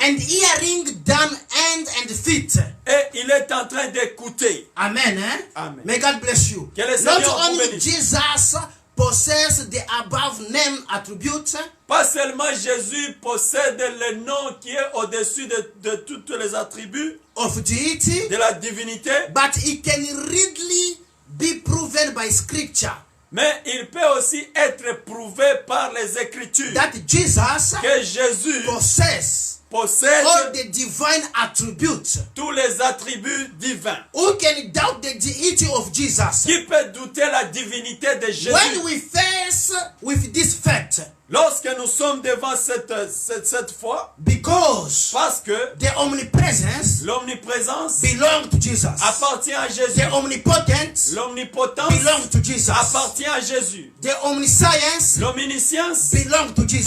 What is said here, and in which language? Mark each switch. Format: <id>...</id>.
<en>And hearing than hand and feet.</en> <fr>Et il est en train d'écouter.</fr> <en>Amen. Amen. May God bless you.</en> <fr>Que le</fr> <en>Not</en> <fr>Seigneur vous</fr> <en>only</en> <fr>bénisse.</fr> <en>Jesus possesses the above name attributes,</en> <fr>Pas seulement Jésus possède le nom qui est au-dessus de tous les attributs</fr> <en>of deity,</en> <fr>de la divinité,</fr> <en>but he can readily be proven by scripture</en> <fr>mais il peut aussi être prouvé par les Écritures</fr> <en>that Jesus</en> <fr>que Jésus possède</fr> <en>all the divine attributes.</en> <fr>tous les attributs divins.</fr> <en>Who can doubt the deity of Jesus?</en> <fr>Qui peut douter la divinité de Jésus?</fr> <en>When we face with this fact,</en> <fr>Lorsque nous sommes devant cette foi,</fr> <en>because</en> <fr>parce que</fr> <en>the omnipresence</en> <fr>l'omniprésence</fr> <en>belongs to Jesus,</en> <fr>appartient à Jésus.</fr> <en>the omnipotent</en> <fr>L'omnipotence</fr> <en>belongs to Jesus,</en> <fr>appartient à Jésus.</fr> <en>the omniscience</en> <fr>L'omniscience</fr> <en>belongs to Jesus,</en>